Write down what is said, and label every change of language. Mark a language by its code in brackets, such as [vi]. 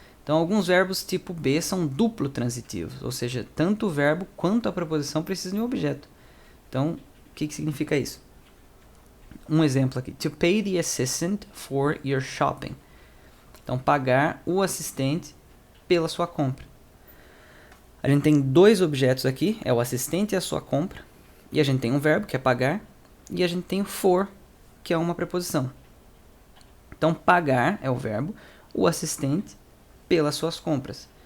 [pt] Então, alguns verbos tipo B são duplo transitivos, ou seja, tanto o verbo quanto a preposição precisam de um objeto. Então, o que significa isso? Um exemplo aqui. [en] To pay the assistant for your shopping. [pt] Então, pagar o assistente pela sua compra. A gente tem dois objetos aqui, é o assistente e a sua compra. E a gente tem um verbo, que é pagar, e a gente tem o for, que é uma preposição. Então, pagar é o verbo, o assistente pelas suas compras.